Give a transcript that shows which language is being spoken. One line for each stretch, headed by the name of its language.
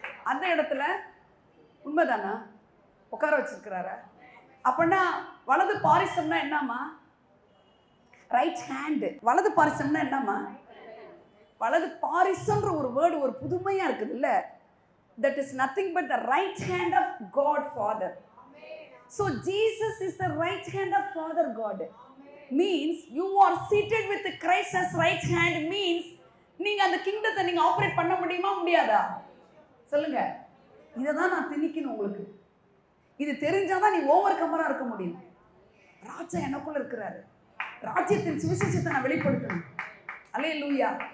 Tamil: அந்த இடத்துல உண்மைதானா? உட்கார வச்சிருக்கிறாரா? அப்படின்னா வலது பாரிசம்னா என்னமா?
English: Right hand.
Tamil: வலது பாரிசம்னா என்னமா? வலது பாரிசம்ன்ற ஒரு வேர்டு ஒரு புதுமையா இருக்குது இல்ல?
English: That is nothing but the right hand of God Father. So Jesus is the right hand of Father God. Means you are seated with Christ as right hand.
Tamil: Means நீங்க அந்த கிங்டத்தை நீங்க ஆபரேட் பண்ண முடியுமா முடியாதா? சொல்லுங்க. இதை தான் நான் திணிக்கணும் உங்களுக்கு. இது தெரிஞ்சாதான் நீ ஓவர் கமரா இருக்க முடியும். ராஜா எனக்குள்ள இருக்கிறாரு, ராஜ்யத்தின் சுவிசேஷத்தை நான் வெளிப்படுத்தணும். அல்லேலூயா.